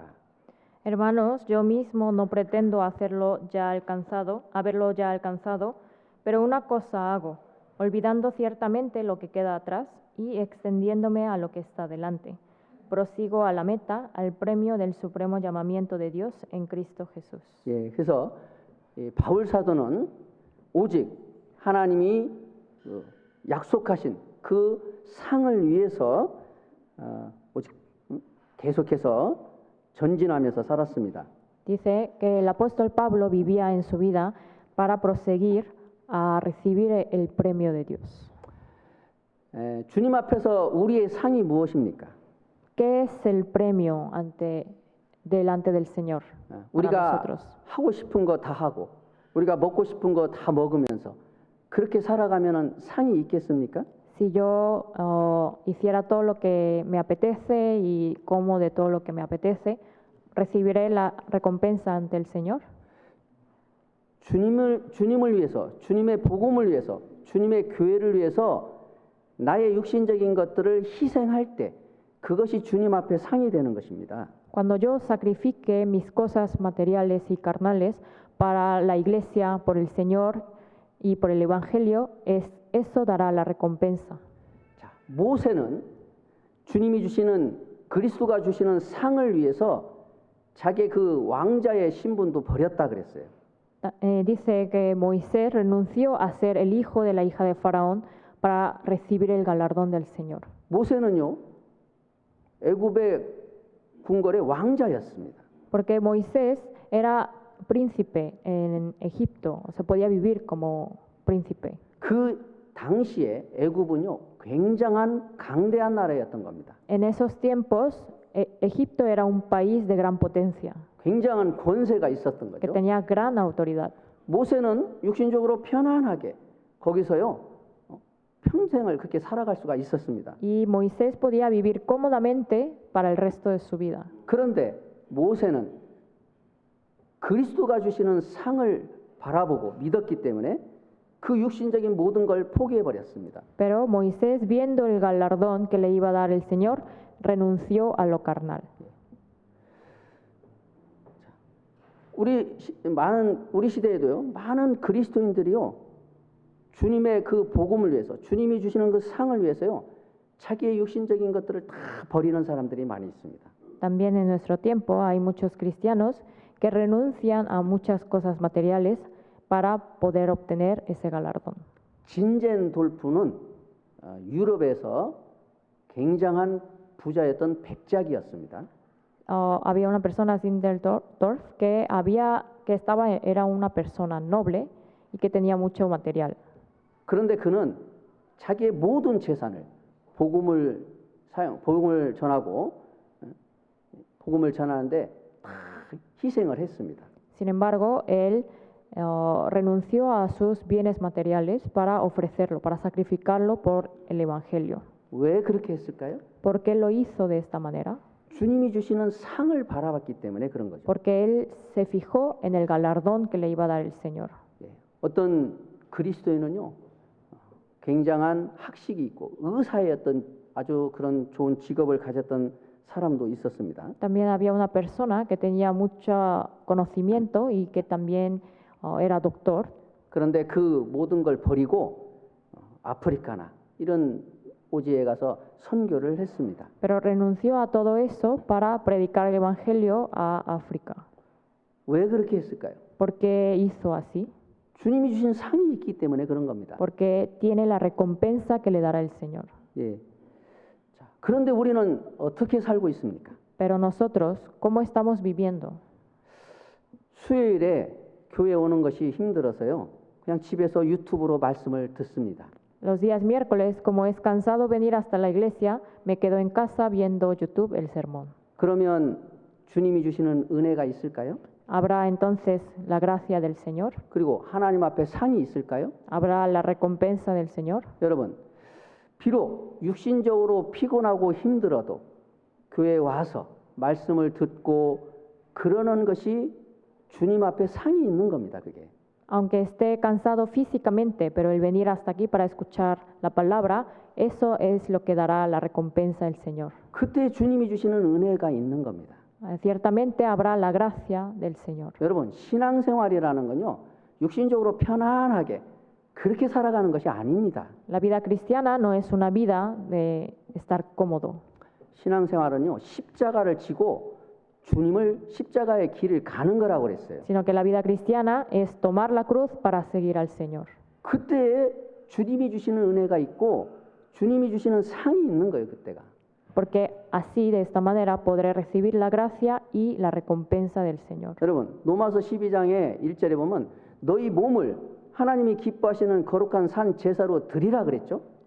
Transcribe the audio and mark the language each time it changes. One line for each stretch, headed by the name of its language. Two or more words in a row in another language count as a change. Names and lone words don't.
Spanish: Hermanos, yo mismo no pretendo haberlo ya alcanzado, pero una cosa hago, olvidando ciertamente lo que queda atrás y extendiéndome a lo que está delante. Prosigo a la meta, al premio del supremo llamamiento de Dios en Cristo Jesús.
Korean: 예, 그래서 바울 사도는 오직 하나님이 약속하신 그 상을 위해서 오직 계속해서 전진하면서 살았습니다.
Spanish: Dice que el apóstol Pablo vivía en su vida para proseguir a recibir el premio de Dios.
Korean: 주님 앞에서 우리의 상이 무엇입니까?
Spanish: ¿Qué es el premio delante del Señor para
Korean: 우리가
Spanish: nosotros?
Korean: 하고 싶은 거 다 하고 우리가 먹고 싶은 거 다 먹으면서 그렇게 살아가면은 상이 있겠습니까?
Spanish: Si yo hiciera todo lo que me apetece y como de todo lo que me apetece, ¿recibiré la recompensa ante el Señor?
Korean: 주님을 위해서, 주님의 복음을 위해서, 주님의 교회를 위해서 나의 육신적인 것들을 희생할 때 그것이 주님 앞에 상이 되는 것입니다.
Spanish: Cuando yo sacrifique mis cosas materiales y carnales para la iglesia, por el Señor y por el Evangelio, eso dará la recompensa.
Korean: 자, 모세는 주님이 주시는 그리스도가 주시는 상을 위해서 자기의 그 왕자의 신분도 버렸다 그랬어요.
Spanish: Dice que Moisés renunció a ser el hijo de la hija de Faraón para recibir el galardón del Señor.
Korean: 모세는요, 애굽의 궁궐의 왕자였습니다.
Spanish: Porque Moisés era príncipe en Egipto, o se podía vivir como príncipe.
Korean: 그 당시에 애굽은요, 굉장한 강대한 나라였던 겁니다.
Spanish: En esos tiempos, Egipto era un país de gran potencia,
Korean: 굉장한 권세가 있었던
Spanish: que
Korean: 거죠.
Spanish: tenía gran autoridad.
Korean: 모세는 육신적으로 편안하게 거기서요, 평생을 그렇게 살아갈 수가 있었습니다.
Spanish: Y Moisés podía vivir cómodamente para el resto de su vida.
Korean: 그런데 모세는 그리스도가 주시는 상을 바라보고 믿었기 때문에 그 육신적인 모든 걸 포기해 버렸습니다.
Spanish: Pero Moisés, viendo el galardón que le iba a dar el Señor, renunció a lo carnal.
Korean: 우리 시대에도요, 많은 그리스도인들이요, 주님의 그 복음을 위해서, 주님이 주시는 그 상을 위해서요, 자기의 육신적인 것들을 다 버리는 사람들이 많이 있습니다.
Spanish: También en nuestro tiempo hay muchos cristianos que renuncian a muchas cosas materiales para poder obtener ese galardón.
Korean: 진젠돌프는 유럽에서 굉장한 부자였던 백작이었습니다.
Spanish: Había una persona, Zinzendorf, era una persona noble y que tenía mucho material.
Korean: 그런데 그는 자기의 모든 재산을 복음을 전하고 복음을 전하는데 다 희생을 했습니다.
Spanish: Sin embargo, él renunció a sus bienes materiales para ofrecerlo, para sacrificarlo por el Evangelio.
Korean: 왜 그렇게 했을까요?
Spanish: ¿Por qué lo hizo de esta manera?
Korean: 주님이 주시는 상을 바라봤기 때문에 그런 거죠.
Spanish: Porque él se fijó en el galardón que le iba a dar el Señor.
Korean: 예, 어떤 그리스도인은요, 굉장한 학식이 있고 의사의 어떤 아주 그런 좋은 직업을 가졌던 사람도 있었습니다.
Spanish: También había una persona que tenía mucho conocimiento y que también era doctor.
Korean: 그런데 그 모든 걸 버리고 아프리카나 이런 오지에 가서 선교를 했습니다.
Spanish: Pero renunció a todo eso para predicar el Evangelio a África.
Korean: 왜 그렇게 했을까요?
Spanish: ¿Por qué hizo así?
Korean: 주님이 주신 상이 있기 때문에 그런 겁니다.
Spanish: Porque tiene la recompensa que le dará el Señor.
Korean: 예. 자, 그런데 우리는 어떻게 살고 있습니까?
Spanish: Pero nosotros, ¿cómo estamos viviendo?
Korean: 수요일에 교회 오는 것이 힘들어서요. 그냥 집에서 유튜브로 말씀을 듣습니다.
Spanish: Los días miércoles, como es cansado venir hasta la iglesia, me quedo en casa viendo YouTube el sermón.
Korean: 그러면 주님이 주시는 은혜가 있을까요?
Spanish: ¿Habrá entonces la gracia del Señor?
Korean: 그리고 하나님 앞에 상이 있을까요?
Spanish: ¿Habrá la recompensa del Señor?
Korean: 여러분, 비록 육신적으로 피곤하고 힘들어도 교회에 와서 말씀을 듣고 그러는 것이 주님 앞에 상이 있는 겁니다. 그게.
Spanish: Aunque esté cansado físicamente, pero el venir hasta aquí para escuchar la palabra, eso es lo que dará la recompensa del Señor.
Korean: 그때 주님이 주시는 은혜가 있는 겁니다.
Spanish: Ciertamente habrá la gracia del Señor.
Korean: 여러분, 신앙생활이라는 건요. 육신적으로 편안하게 그렇게 살아가는 것이 아닙니다.
Spanish: La vida cristiana no es una vida de estar cómodo.
Korean: 신앙생활은요. 십자가를 지고 주님을 십자가의 길을 가는 거라고 그랬어요.
Spanish: Sino que la vida cristiana es tomar la cruz para seguir al Señor.
Korean: 그때 주님이 주시는 은혜가 있고 주님이 주시는 상이 있는 거예요, 그때가.
Spanish: Porque así, de esta manera, podré recibir la gracia y la recompensa del Señor.
Korean: 여러분, 로마서 12장의 1절에 보면 너희 몸을 하나님이 기뻐하시는 거룩한 산 제사로 드리라 그랬죠?